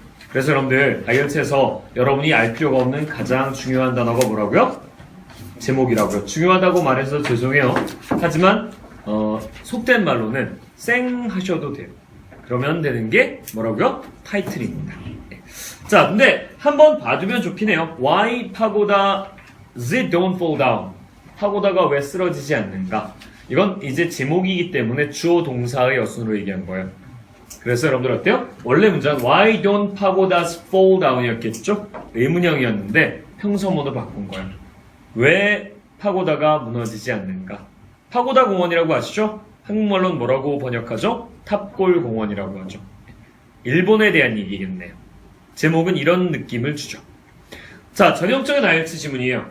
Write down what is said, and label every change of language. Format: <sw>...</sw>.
<ko>그래서 여러분들 IELTS에서 여러분이 알 필요가 없는 가장 중요한 단어가 뭐라고요? 제목이라고요. 중요하다고 말해서 죄송해요. 하지만 속된 말로는 쌩 하셔도 돼요. 그러면 되는 게 뭐라고요? 타이틀입니다. 네. 자, 근데 한번 봐두면 좋긴 해요.</ko> <en>Why 파고다 it don't fall down?</en> <ko>파고다가 왜 쓰러지지 않는가? 이건 이제 제목이기 때문에 주어 동사의 어순으로 얘기한 거예요. 그래서 여러분들 어때요? 원래 문제는</ko> <en>Why don't pagodas fall down</en> <ko>이었겠죠? 의문형이었는데 평서문으로 바꾼 거예요. 왜 파고다가 무너지지 않는가? 파고다 공원이라고 아시죠? 한국말로는 뭐라고 번역하죠? 탑골 공원이라고 하죠. 일본에 대한 얘기겠네요. 제목은 이런 느낌을 주죠. 자, 전형적인 IELTS 지문이에요.</ko>